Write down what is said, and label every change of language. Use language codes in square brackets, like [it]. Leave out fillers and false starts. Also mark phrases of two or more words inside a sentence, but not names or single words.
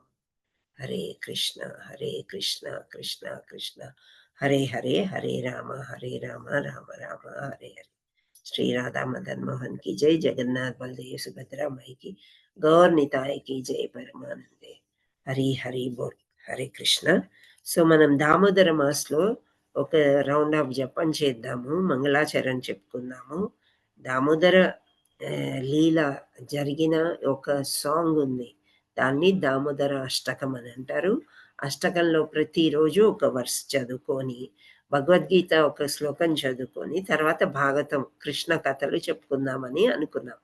[sa] हरे कृष्ण, कृष्ण कृष्ण, हरे हरे, हरे राम, राम राम, हरे हरे. [hi] श्री राधा मदन मोहन की जय, जगन्नाथ बलदेव सुभद्रा माई की, गौर निताई की जय, परमानंदे. हरे हरे बोल, हरे कृष्ण. [te] So మనం దామోదర మాస్లో ఒక [en] round of [te] జపం చేద్దాము, మంగళాచరణ చెప్పుకుందాము. దామోదర లీల జరిగిన ఒక సాంగ్ ఉంది, దాన్ని దామోదర అష్టకం అని అంటారు. అష్టకంలో ప్రతిరోజు ఒక వర్స్ చదువుకొని, భగవద్గీత ఒక శ్లోకం చదువుకొని తర్వాత భాగవతం కృష్ణ కథలు చెప్పుకుందామని అనుకున్నాం.